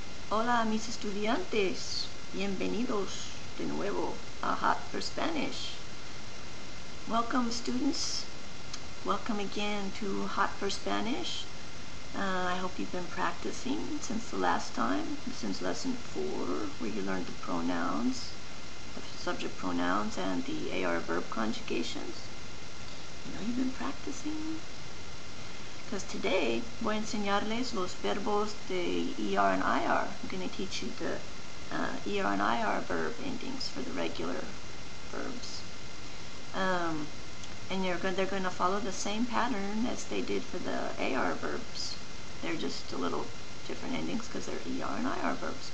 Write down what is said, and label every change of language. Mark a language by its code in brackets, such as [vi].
[es] Hola mis estudiantes, bienvenidos de nuevo a Hot for Spanish. [en] Welcome students, welcome again to Hot for Spanish. I hope you've been practicing since the last time, since lesson 4, where you learned the pronouns, the subject pronouns and the AR verb conjugations. You know you've been practicing? Because today [es] voy a enseñarles los verbos de ER and IR. [en] I'm going to teach you the ER and IR verb endings for the regular verbs. And they're going to follow the same pattern as they did for the AR verbs. They're just a little different endings because they're ER and IR verbs.